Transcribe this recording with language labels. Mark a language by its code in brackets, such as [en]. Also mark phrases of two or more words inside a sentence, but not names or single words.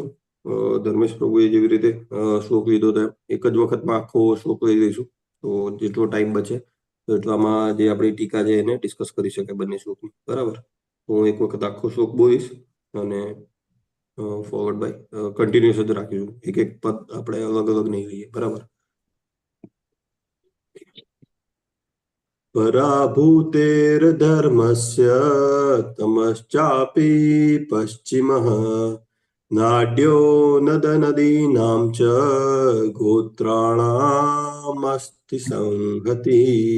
[gu] ધર્મેશ પ્રભુએ જેવી રીતે શ્લોક લીધો હતો એક જ વખતમાં આખો શ્લોક લઈ લઈશું. તો જેટલો ટાઈમ બચે તો એટલામાં જે આપણી ટીકા છે એને ડિસ્કસ કરી શકે બંને શ્લોકની. બરાબર. હું એક વખત આખો શ્લોક બોલીશ અને [en] forward by continuous [gu] જ રાખીશું. એક એક પદ આપણે અલગ અલગ નહીં લઈએ. બરાબર. [sa] पराभूतेर्धर्मस्य तमश्चापि पश्चिमः नाड्यो नदनदीनां च गोत्राणामस्ति संहतिः